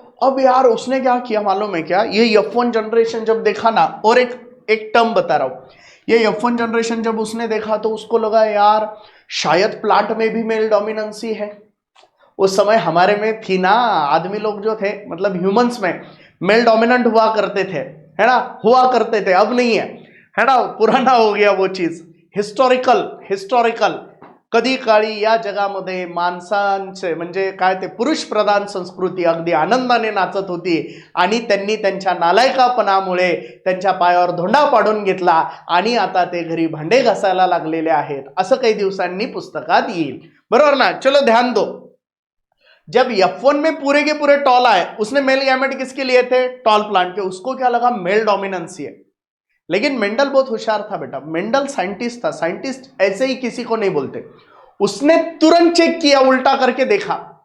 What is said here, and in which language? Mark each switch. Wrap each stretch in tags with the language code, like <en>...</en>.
<hi>अब यार उसने क्या किया मालूम है क्या, ये F1 जनरेशन जब देखा ना, और एक टर्म बता रहा हूं, ये F1 जनरेशन जब उसने देखा तो उसको लगा यार शायद प्लांट में भी मेल डोमिनेंसी है। उस समय हमारे में थी ना, आदमी लोग जो थे मतलब ह्यूमंस में मेल डोमिनेंट हुआ करते थे, है ना, हुआ करते थे। अब नहीं है ना, पुराना हो गया वो चीज।</hi> <mr>हिस्टॉरिकल कधी काळी या जगामध्ये माणसांचे म्हणजे काय ते पुरुष प्रधान संस्कृती अगदी आनंदाने नाचत होती आणि त्यांनी त्यांच्या नालायकापणामुळे त्यांच्या पायावर धोंडा पाडून घेतला आणि आता ते घरी भांडे घासायला लागलेले आहेत, असं काही दिवसांनी पुस्तकात येईल, बरोबर ना।</mr> <hi>चलो ध्यान दो, जब F1 में पूरे के पूरे टॉल आए, उसने मेल गैमेट किसके लिए थे, टॉल प्लांट के। उसको क्या लगा मेल डोमिनेंसी है। लेकिन मेंडल बहुत होशियार था बेटा, मेंडल साइंटिस्ट था। साइंटिस्ट ऐसे ही किसी को नहीं बोलते। उसने तुरंत चेक किया, उल्टा करके देखा।</hi>